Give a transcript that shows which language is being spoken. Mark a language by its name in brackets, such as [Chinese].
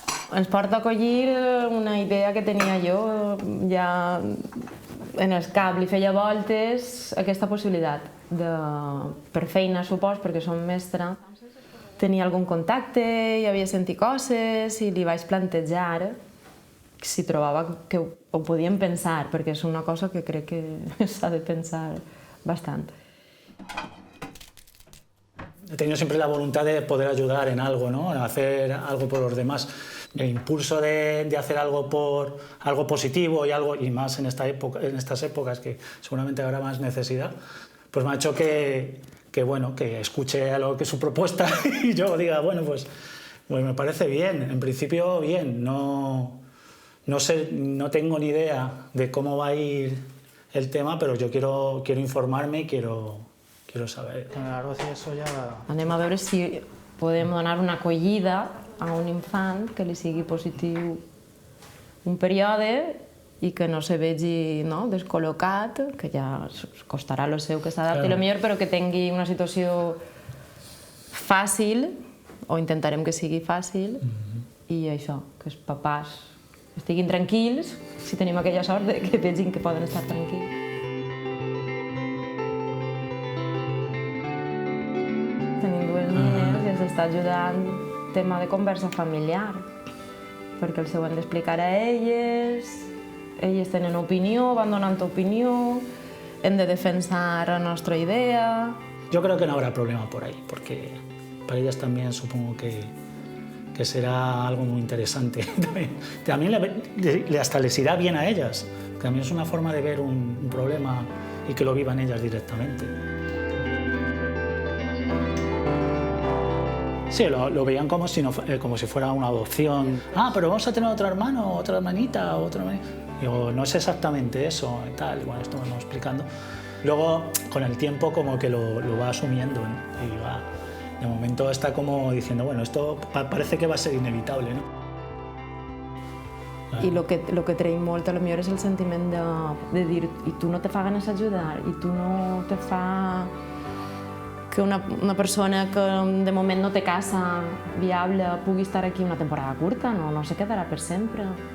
[Catalan] ens porta a acollir una idea que tenia jo ja en el cap, li feia voltes aquesta possibilitat de, per feina supos, perquè som mestra, tenia algun contacte i havia sentit coses i li vaig plantejar si trobava que ho podíem pensar, perquè és una cosa que crec que s'ha de pensar bastant. [Spanish] He tenido siempre la voluntad de poder ayudar en algo, ¿no? Hacer algo por los demás. El impulso de hacer algo positivo y más en estas épocas que seguramente habrá más necesidad, pues me ha hecho que escuche algo que es su propuesta y yo diga, bueno, pues me parece bien, en principio bien, no sé, no tengo ni idea de cómo va a ir el tema, pero yo quiero informarme y quiero saber. [Catalan] Anem a veure si podem donar una acollida a un infant que li sigui positiu un període i que no se vegi descol·locat, que ja costarà el seu que s'adapti millor, però que tingui una situació fàcil, o intentarem que sigui fàcil, i això, que els papàs estiguin tranquils, si tenim aquella sort de que vegin que poden estar tranquils. Tenim dues nines i ens està ajudant el tema de conversa familiar, perquè els ho hem d'explicar a elles tenen opinió, van donant opinió, hem de defensar la nostra idea. [Spanish] Yo creo que no habrá problema por ahí, porque para ellas también supongo que será algo muy interesante. También hasta les irá bien a ellas, que también es una forma de ver un problema y que lo vivan ellas directamente. Sí, lo veían como si fuera una adopción. Ah, pero vamos a tener otro hermano, otra hermanita, otro hermanito. Digo, no es exactamente eso y tal, bueno, esto me vamos explicando. Luego, con el tiempo, como que lo va asumiendo, ¿no? Y va, de momento está como diciendo, bueno, esto parece que va a ser inevitable, ¿no? [Catalan] I el que traiem molt, potser és el sentiment de dir i tu no te fa ganes d'ajudar, i tu no te fa que una persona que de moment no té casa viable pugui estar aquí una temporada curta, no se quedarà per sempre.